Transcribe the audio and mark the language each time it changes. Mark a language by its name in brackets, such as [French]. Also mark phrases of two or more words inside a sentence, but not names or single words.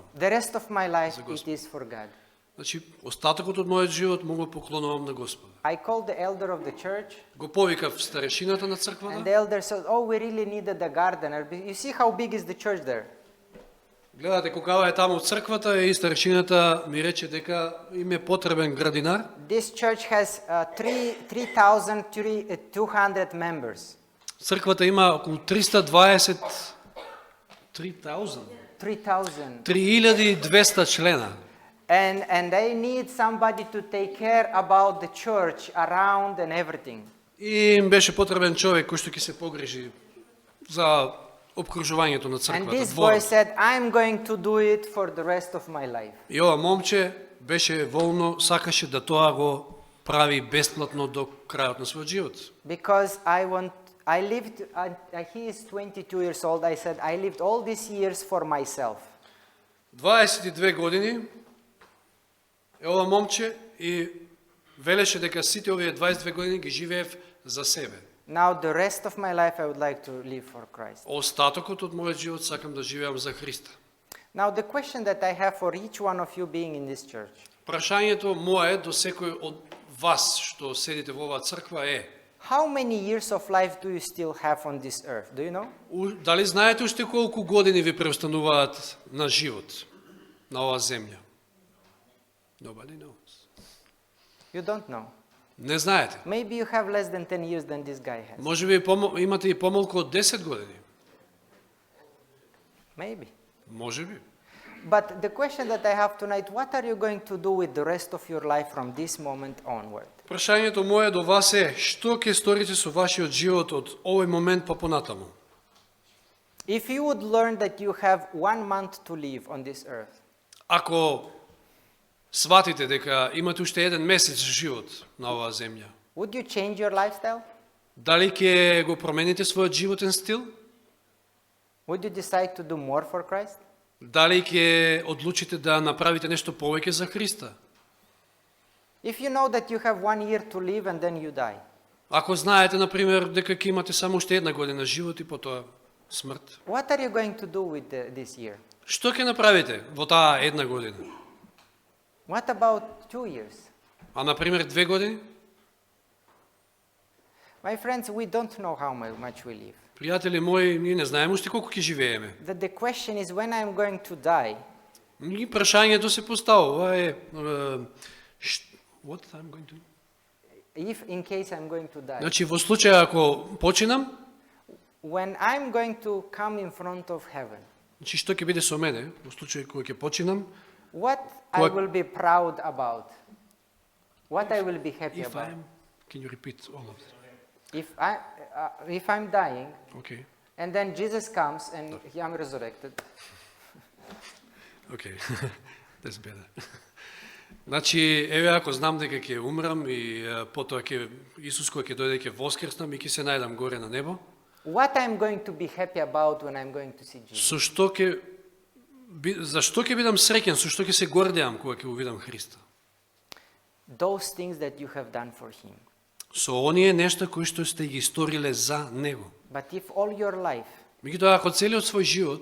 [English] The rest of my life, it is for God. [Macedonian] Значи остатокот од мојот живот му го поклонувам на Господа. [English] I called the elder of the church, [Macedonian] Го повикав старешината на [English] and [Macedonian] црквата. [English] the elder said, "Oh, we really needed a gardener. You see how big is the church there?" [Macedonian] Гледате колкава е таму црквата и старешината ми рече дека им е потребен градинар. [English] This church has 3,200 members. [Macedonian] Црквата има околу 320 3000 3,000. 3200 члена. [English] And they need somebody to take care about the church around and everything. [Macedonian] И им беше потребен човек кој што ќе се погрижи за обкружувањето на [English] And [Macedonian] црквата. [English] this boy [Macedonian] дворот. [English] said, "I'm going to do it for the rest of my life." [Macedonian] И ова момче беше волно, сакаше да тоа го прави бесплатно до крајот на својот живот. [English] Because I lived, he is 22 years old, I said, "I lived all these years for myself." [Macedonian] 22 години е ова момче и велеше дека сите овие 22 години ги живеев за себе. [English] Now the rest of my life I would like to live for Christ. [Macedonian] Остатокот од мојот живот сакам да живеам за Христа. [English] Now the question that I have for each one of you being in this church. [Macedonian] Прашањето мое до секој од вас што седите во оваа црква е: [English] How many years of life do you still have on this earth? Do you know? [Macedonian] дали знаете уште колку години ви преостануваат на живот на оваа земја? [English] Nobody knows. You don't know. [Macedonian] Не знаете. [English] Maybe you have less than 10 years than this guy has. [Macedonian] Може би имате и помалку од 10 години. [English] Maybe. [Macedonian] Може би. [English] But the question that I have tonight, what are you going to do with the rest of your life from this moment onward? [Macedonian] Прашањето мое до вас е: што ќе сторите со вашиот живот од овој момент па понатаму? [English] If you would learn that you have 1 month to live on this earth, [Macedonian] Ако сватите дека имате уште еден месец живот на оваа земја, [English] would you change your lifestyle? [Macedonian] дали ќе го промените својот животен стил? [English] Would you decide to do more for Christ? [Macedonian] Дали ќе одлучите да направите нешто повеќе за Христа? [English] If you know that you have 1 year to live and then you die, [Macedonian] Ако знаете, например, дека ќе имате само уште една година живот и потоа смрт, [English] what are you going to do with this year? [Macedonian] што ќе направите во таа една година? [English] What about 2 years? [Macedonian] А, например, 2 години? [English] My friends, we don't know how much we live. [Macedonian] Пријатели мои, ние не знаеме уште колку ќе живееме. [English] The question is when I'm going to die, [Macedonian] И прашањето се поставува е [English] what I'm going to... if in case I'm going to die, [Macedonian] Значи, во случај ако починам, [English] when I'm going to come in front of heaven, [Macedonian] Значи, што ќе биде со мене, во случај кога ќе починам, [English] what I What- will be proud about? What I will be happy if about? I'm... Can you repeat all of it? If I'm dying, Okay. and then Jesus comes and I'm resurrected, Okay. That's better. [Macedonian] Значи, еве ако знам дека ќе умрам и потоа ќе Исус кој ќе дојде ќе воскреснам и ќе се најдам горе на небо, [English] what I'm going to be happy about when I'm going to see Jesus? [Macedonian] со што ќе зашто ќе бидам среќен, со што ќе се гордеам кога ќе го видам Христа? [English] Those things that you have done for Him. [Macedonian] Со оние нешта кои што сте ги сториле за него. [English] But if all your life [Macedonian] Меѓутоа, ако целиот свој живот